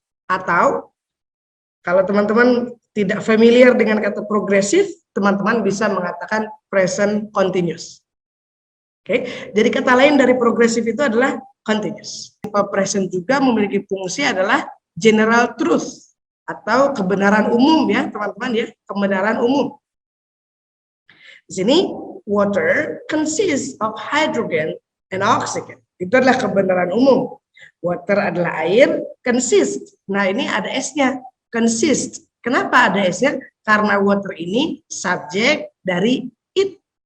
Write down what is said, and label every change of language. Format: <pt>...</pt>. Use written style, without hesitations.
<id>Atau kalau teman-teman tidak familiar dengan kata progressive, teman-teman bisa mengatakan present continuous. Oke, jadi kata lain dari progressive itu adalah continuous. Simple present juga memiliki fungsi adalah general truth atau kebenaran umum ya teman-teman ya, kebenaran umum. Di sini</id> <en>water consists of hydrogen and oxygen.</en> <id>Itu adalah kebenaran umum. Water adalah air, consist. Nah, ini ada S-nya, consist. Kenapa ada S-nya? Karena water ini subjek dari it.</id>